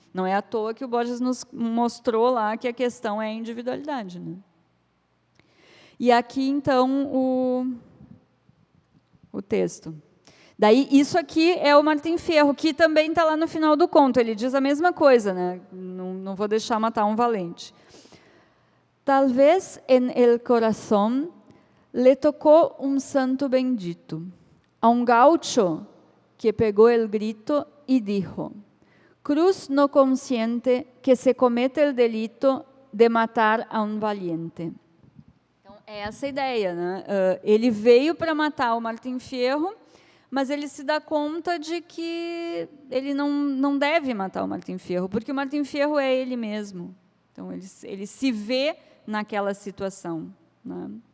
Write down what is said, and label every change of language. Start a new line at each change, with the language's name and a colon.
Portuguese: Não é à toa que o Borges nos mostrou lá que a questão é a individualidade, né? E aqui, então, o texto. Daí, isso aqui é o Martim Fierro, que também está lá no final do conto. Ele diz a mesma coisa, né? Não vou deixar matar um valente.
Spanish: Talvez en el corazón le tocó un santo bendito, a un gaucho que pegó el grito y dijo: Cruz no consciente que se comete el delito de matar a un valiente.
Portuguese: Então, é essa a ideia, né? Ele veio para matar o Martim Fierro, mas ele se dá conta de que ele não deve matar o Martim Fierro, porque o Martim Fierro é ele mesmo. Então, ele se vê naquela situação, né?